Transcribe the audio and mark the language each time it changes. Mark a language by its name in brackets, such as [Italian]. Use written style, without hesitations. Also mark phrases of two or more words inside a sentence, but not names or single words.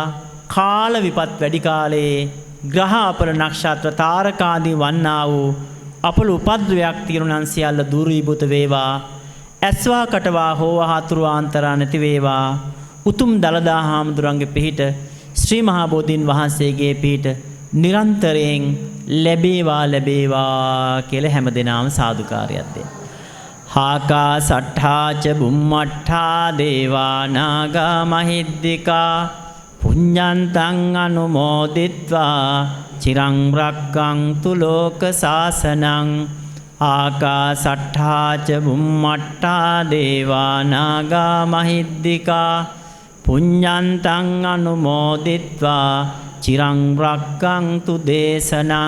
[Sinhala] කාල විපත් වැඩි කාලේ ග්‍රහ අපල නක්ෂත්‍ර තාරකාදී වන්නා වූ අපල උපද්‍රවයක් තිරුණන් සියල්ල දුරීභූත වේවා. ඇස්වා කටවා හෝවා හතුරුවාන්තරා නැති වේවා. උතුම් දළදා හාමුදුරන්ගේ පිහිට ශ්‍රී මහා බෝධීන් වහන්සේගේ පිහිට නිරන්තරයෙන් ලැබේවා ලැබේවා කියලා හැමදෙනාම සාදුකාරයක් දෙන්න. [Pali] හාකා සට්ඨාච බුම්මට්ඨා දේවා නාග මහිද්దికා පුඤ්ඤන්තං අනුමෝදිත්වා චිරං රක්ඛන්තු ලෝක සාසනං. ආකාසට්ඨාච බුම්මට්ඨා දේවා නාග මහිද්దికා පුඤ්ඤන්තං අනුමෝදිත්වා චිරං රක්ඛන්තු දේශනං.